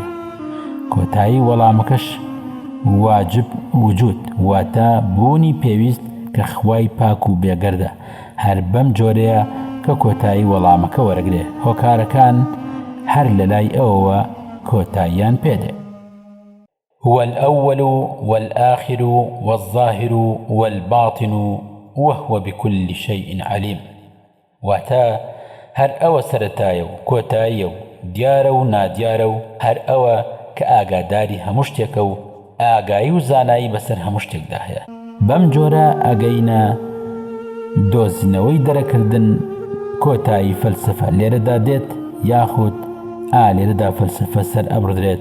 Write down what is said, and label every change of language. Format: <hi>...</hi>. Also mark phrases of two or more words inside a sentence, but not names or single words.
<ckb>کۆتایی وەڵامەکەش</ckb> <ar>واجب وجود،</ar> <ckb>واتە بوونی پێویست کە خوای پاک و بێگەردە. هەر بەم جۆرەیە کە کۆتایی وەڵامەکە وەرەگرێ، هۆکارەکان هەر لە لای ئەوەوە کۆتاییان پێدێ.</ckb> <ar>والأول والآخر والظاهر والباطن وهو بكل شيء عليم.</ar> <ckb>واتا هەر ئەوە سەرەتایە و کۆتاییە و دیارە و نادیارە و هەر ئەوە کە ئاگاداری هەموو شتێکە و ئاگایی و زانایی بەسەر هەموو شتێکدا هەیە. بەم جۆرە ئەگەینە دۆزینەوەی دەرەکردن کۆتایی فەلسەفە لێرەدا دێت، یاخود لێرەدا فەلسەفە سەر ئەبڕدرێت.</ckb>